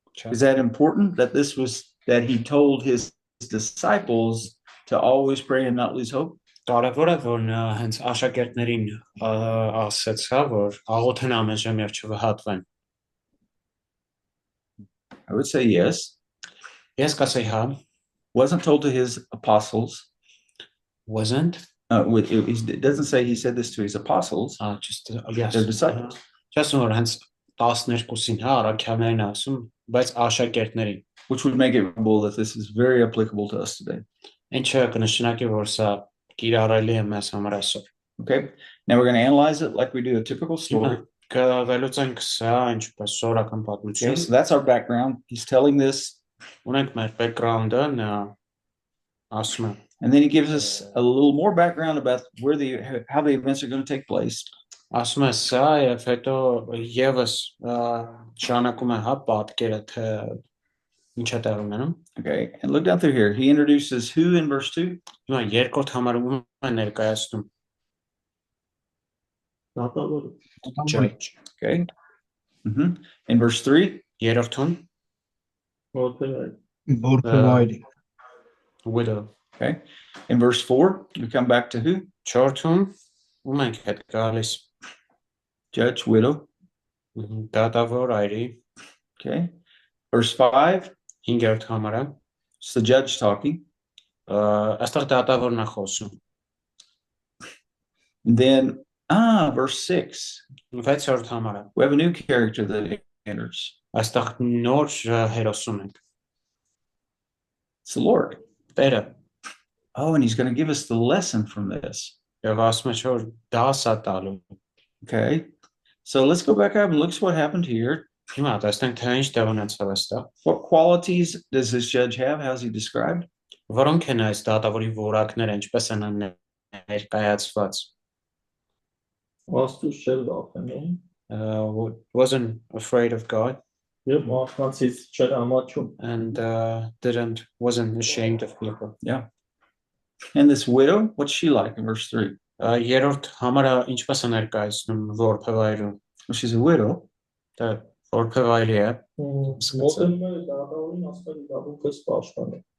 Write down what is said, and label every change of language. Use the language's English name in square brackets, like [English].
[English] is that important that he told his disciples to always pray and not lose hope? [Armenian] կարևոր է որ նա հենց աշակերտներին ասեց, հա, որ աղոթեն ամեն ժամ եւ չվհատվեն։ [English] I would say yes. [Armenian] Ես կասեի հա, [English] Wasn't told to his apostles. wasn't It doesn't say he said this to his apostles. just yes. Their disciples. [Armenian] Չասում որ հենց 12-ին, հա, առաքյալներին ասում, բայց աշակերտներին։ [English] Which would make it visible that this is very applicable to us today. [Armenian] Ինչը կնշանակի որ սա կիրառելի է մեզ համար այսօր։ [English] Okay. Now we're going to analyze it like we do a typical story. [Armenian] Կվելուծենք սա ինչպես սովորական [English] Okay, [Armenian] պատմություն։ [English] so that's our background. He's telling this, [Armenian] Ունենք մեր background-ը, նա ասում է։ [English] and then he gives us a little more background about how the events are going to take place. [Armenian] Ասում է սա եւ հետո եւս ճանակում է հա պատկերը թե ինչ է տեղի ունենում։ [English] Okay, and look down through here. He introduces who in verse 2? [Armenian] Հիմա երկրորդ համարում է ներկայացնում Դատավորը։ [English] church։ Okay. In verse 3, [Armenian] Երրորդում Որտեղ Որքեվայրի [English] widow. okay. In verse 4, we come back to who? [Armenian] Չորրորդում ում ենք հետ գալիս [English] Judge, widow. [Armenian] դատավոր այրի [English] Okay. Verse 5, [Armenian] 5-րդ համարը [English] it's the judge talking. [Armenian] այստեղ դատավորն է խոսում [English] And then, verse 6, [Armenian] 6-րդ համարը [English] we have a new character that enters. [Armenian] այստեղ նոր հերոսում ենք [English] It's the Lord. [Armenian] Տերը [English] Oh, and he's going to give us the lesson from this. [Armenian] եւ ասում է որ դաս է տալու [English] Okay. So let's go back up and look at what happened here. [Armenian] հիմա տեսնենք թե ինչ տեղ ունեցավ այստեղ [English] What qualities does this judge have? How's he described? [Armenian] որոնք են այս դատավորի որակները ինչպես են ներկայացված Աստուծո չէր վախենում [English] wasn't afraid of God [Armenian] եւ մարդկանցից չէր ամաչում։ [English] and wasn't ashamed of people. Yeah. And this widow, what's she like in verse 3? [Armenian] Երրորդ համարը ինչպես է ներկայացնում որբևայրը [English] Well, she's a widow. [Armenian] դա որբևայրի է Մոտենում է դատավորին ասել իրավունքս պաշտպանել։